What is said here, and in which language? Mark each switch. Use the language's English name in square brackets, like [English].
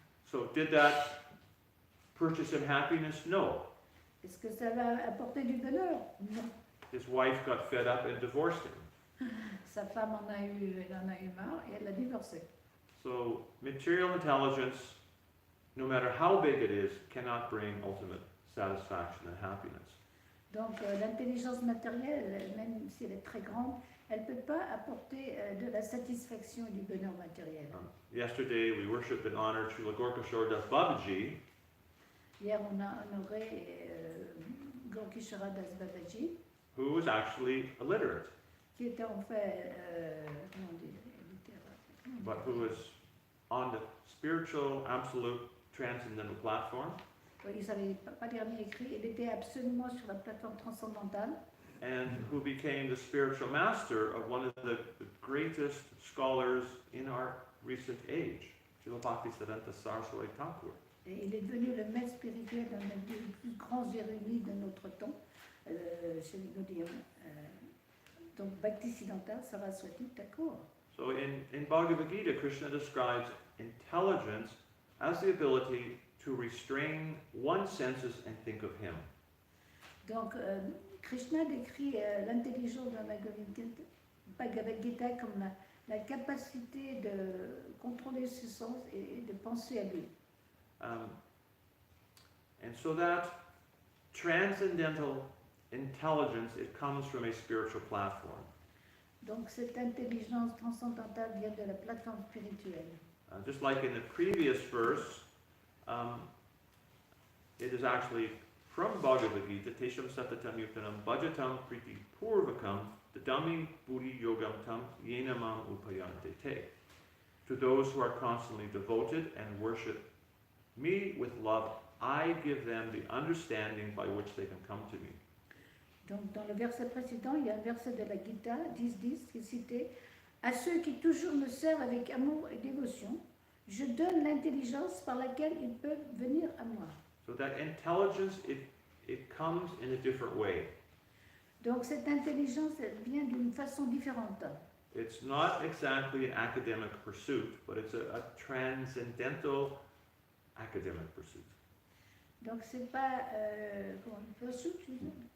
[English] So did that purchase him happiness? No. [French] Est-ce que ça va apporter du bonheur? Non. [English] his wife got fed up and divorced him. [French] Sa femme elle en a eu marre et elle l'a divorcé. [English] So material intelligence, no matter how big it is, cannot bring ultimate satisfaction and happiness. [French] Donc l'intelligence matérielle, même si elle est très grande, elle ne peut pas apporter de la satisfaction et du bonheur matériel. [English] Yesterday we worshipped and honored Srila Gorkashore Das Babaji, [French] Hier, on a honoré Gaurkishora Das Babaji, [English] who was actually illiterate, [French] qui était en fait, comment on dit, littéraire. [English] but who was on the spiritual, absolute, transcendental platform, [French] Oui, il ne savait pas lire ni écrire, il était absolument sur la plateforme transcendantale. [English] and who became the spiritual master of one of the greatest scholars in our recent age, Srila Bhaktisiddhanta Saraswati Thakur. [French] Et il est devenu le maître spirituel d'un des plus grands érudits de notre temps, chez les Gaudium. Donc Bhaktisiddhanta Saraswati Thakur. [English] So in Bhagavad Gita, Krishna describes intelligence as the ability to restrain one's senses and think of him. [French] Donc Krishna décrit l'intelligence dans la Bhagavad Gita comme la capacité de contrôler ses sens et de penser à lui. [English] And so that transcendental intelligence, it comes from a spiritual platform. [French] Donc cette intelligence transcendantale vient de la plateforme spirituelle. [English] Just like in the previous verse, it is actually from Bhagavad Gita, [Sanskrit] Tesham Satatam Yuktanam Bhajatam Priti Purvakam Dadami Buddhi Yogam Tam Yenamam Upayante Te. [English] To those who are constantly devoted and worship me with love, I give them the understanding by which they can come to me. [French] Donc dans le verset précédent, il y a un verset de la Gita, 10.10, qui est cité. À ceux qui toujours me servent avec amour et dévotion, je donne l'intelligence par laquelle ils peuvent venir à moi. [English] So that intelligence, it comes in a different way. [French] Donc cette intelligence, elle vient d'une façon différente. [English] It's not exactly an academic pursuit, but it's a transcendental academic pursuit. [French] Donc c'est pas comment pursuit, tu dis?